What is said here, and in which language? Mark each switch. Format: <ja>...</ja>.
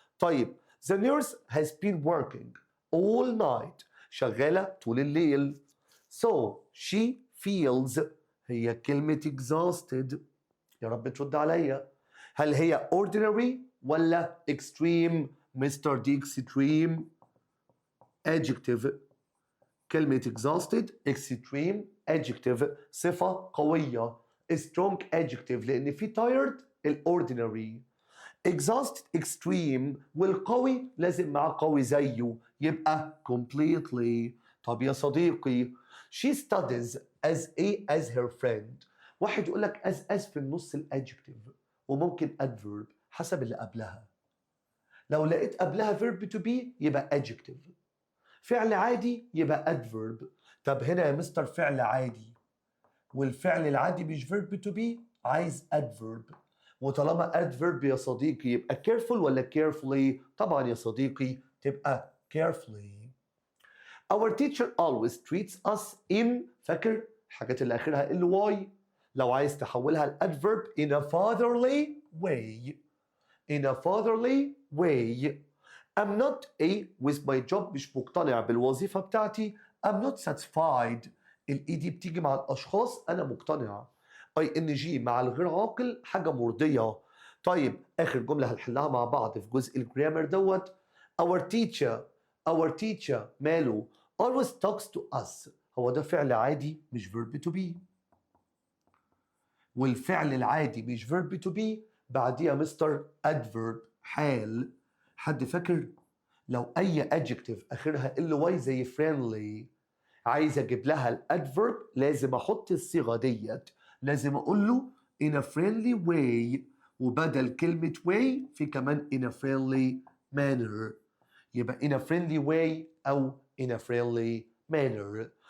<en>طيب the nurse has been working all night</en> <ar>شغالة طول الليل</ar> <en>so she feels</en> <ar>هي كلمة</ar> <en>exhausted.</en> <ar>يا رب ترد عليا، هل هي ordinary ولا extreme؟ مستر دي extreme adjective. كلمة exhausted extreme adjective صفة قوية. strong adjective لأن في tired الordinary. exhausted extreme والقوي لازم معاه قوي زيه يبقى completely. طب يا صديقي</ar> <en>she studies as her friend.</en> <ar>واحد يقول لك as في النص الادجكتيف وممكن adverb حسب اللي قبلها. لو لقيت قبلها verb to be يبقى adjective، فعل عادي يبقى adverb. طب هنا يا مستر فعل عادي والفعل العادي مش verb to be عايز adverb، وطالما adverb يا صديقي يبقى careful ولا carefully؟ طبعا يا صديقي تبقى carefully.</ar> <en>Our teacher always treats us in</en> <ar>فاكر الحاجات اللي آخرها ly. لو عايز تحولها الادفيرب in a fatherly way.</ar> <en>in a fatherly way. I'm not with my job.</en> <ar>مش مقتنع بالوظيفة بتاعتي.</ar> <en>I'm not satisfied.</en> <ar>الاي دي بتيجي مع الاشخاص انا مقتنع. ing مع الغير عاقل حاجة مرضية. طيب اخر جملة هنحلها مع بعض في جزء الجرامر دوت.</ar> <en>our teacher</en> <ar>ماله</ar> <en>always talks to us.</en> <ar>هو ده فعل عادي مش verb to be. والفعل العادي مش verb to be بعديها مستر adverb حال. حد فاكر؟ لو اي adjective اخرها ly زي friendly عايز اجيب لها الادفيرب لازم احط الصيغه ديت. لازم اقول له in a friendly way وبدل كلمه way في كمان in a friendly manner. يبقى</ar> <en>in a friendly way</en> <ar>او</ar> <en>in a friendly manner.</en>